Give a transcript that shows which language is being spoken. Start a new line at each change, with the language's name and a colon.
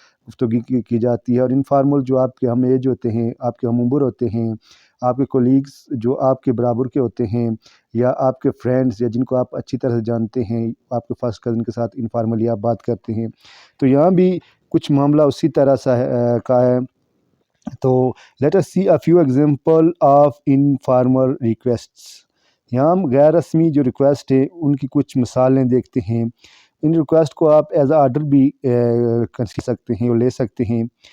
Urdu: گفتگو کی جاتی ہے، اور انفارمل جو آپ کے ہم ایج ہوتے ہیں، آپ کے ہم عمر ہوتے ہیں، آپ کے کولیگز جو آپ کے برابر کے ہوتے ہیں، یا آپ کے فرینڈز یا جن کو آپ اچھی طرح سے جانتے ہیں، آپ کے فرسٹ کزن کے ساتھ انفارملی آپ بات کرتے ہیں، تو یہاں بھی کچھ معاملہ اسی طرح سا کا ہے.
English: تو let us see a few example of informal requests.
Urdu: یہاں ہم غیر رسمی جو ریکویسٹ ہے ان کی کچھ مثالیں دیکھتے ہیں. ان ریکویسٹ کو آپ ایز آرڈر بھی کر سکتے ہیں اور لے سکتے ہیں.